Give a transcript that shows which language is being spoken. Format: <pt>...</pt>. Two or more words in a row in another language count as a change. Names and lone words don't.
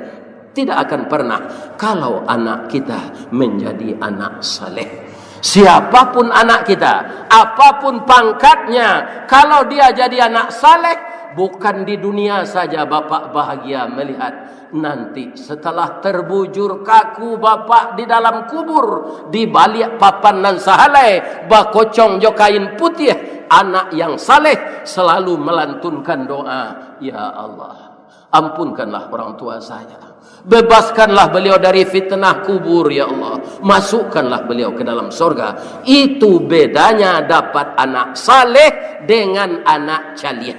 <id>Tidak akan pernah kalau anak kita menjadi anak saleh. Siapapun anak kita, apapun pangkatnya, kalau dia jadi anak saleh, bukan di dunia saja bapak bahagia melihat, nanti setelah terbujur kaku bapak di dalam kubur, di balik</id> <min>papan nan sahalai, bakocong jo kain putih,</min> <id>anak yang saleh selalu melantunkan doa,</id> <ar>يا الله,</ar> <id>ampunkanlah orang tua saya, bebaskanlah beliau dari fitnah kubur</id> <ar>يا الله,</ar> <id>masukkanlah beliau ke dalam surga. Itu bedanya dapat anak saleh dengan anak calian.</id>